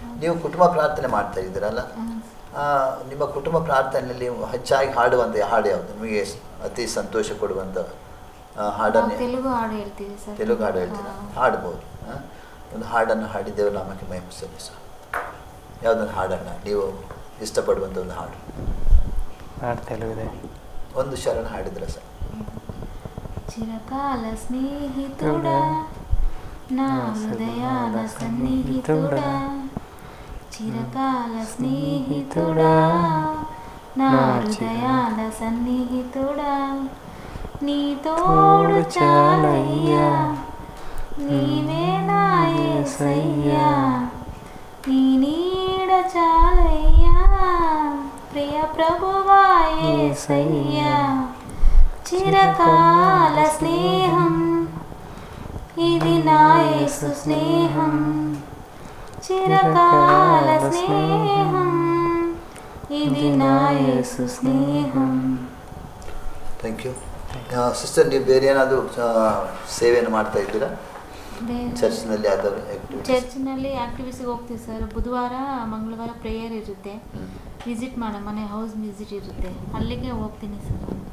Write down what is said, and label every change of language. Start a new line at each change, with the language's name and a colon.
Kannada: ನೀವು ಕುಟುಂಬ ಪ್ರಾರ್ಥನೆ ಮಾಡ್ತಾ ಇದ್ದೀರಲ್ಲ, ನಿಮ್ಮ ಕುಟುಂಬ ಪ್ರಾರ್ಥನೆಯಲ್ಲಿ ಹೆಚ್ಚಾಗಿ ಹಾಡುವಂಥ ಹಾಡು ಯಾವುದು ನಿಮಗೆ ಅತಿ ಸಂತೋಷ ಕೊಡುವಂಥ ಹಾಡನ್ನು? ತೆಲುಗು ಹಾಡು ಹೇಳ್ತೀವಿ ಸರ್. ತೆಲುಗು ಹಾಡು ಹೇಳ್ತೀರಾ? ಹಾಡ್ಬೋದು. ಒಂದು ಹಾಡನ್ನು ಹಾಡಿ ದೇವರ ನಾಮಕ್ಕೆ ಮಹಿಮೆ ಸಲ್ಲಿಸು. ಯಾವುದೊಂದು ಹಾಡನ್ನು ನೀವು ಇಷ್ಟಪಡುವಂಥ ಒಂದು ಹಾಡು ತೆಲುಗಿದೆ, ಒಂದು ಶರಣ ಹಾಡಿದ್ರೆ ಸರ್.
Telugu: ಚಿರಕಾಲ ಸ್ನೇಹಿತುడా, నా హృదయాల సన్నిహితుడా, చిరకాల స్నేహితుడా, నా హృదయాల సన్నిహితుడా, నీ తోడు చాలయ్యా, నీవే నా యేసయ్యా, నీ నీడ చాలయ్యా, ప్రియ ప్రభువా యేసయ్యా, చిరకాల స్నేహం ఇది నా యేసు స్నేహం, చిరకాల స్నేహం ఇది నా యేసు ಸ್ನೇಹಂ.
English: Thank you sister.
Kannada: ನೀವು ಬೇರೆ ಏನಾದರೂ ಸೇವೆಯನ್ನು ಮಾಡ್ತಾ ಇದ್ದೀರಾ ಚರ್ಚ್ನಲ್ಲಿ? ಚರ್ಚ್ನಲ್ಲಿ ಆಕ್ಟಿವಿಟೀಸ್ಗೆ ಹೋಗ್ತೀವಿ ಸರ್. ಬುಧವಾರ ಮಂಗಳವಾರ ಪ್ರೇಯರ್ ಇರುತ್ತೆ, ವಿಸಿಟ್ ಮನೆ ಹೌಸ್ ವಿಸಿಟ್ ಇರುತ್ತೆ, ಅಲ್ಲಿಗೆ ಹೋಗ್ತೀನಿ ಸರ್.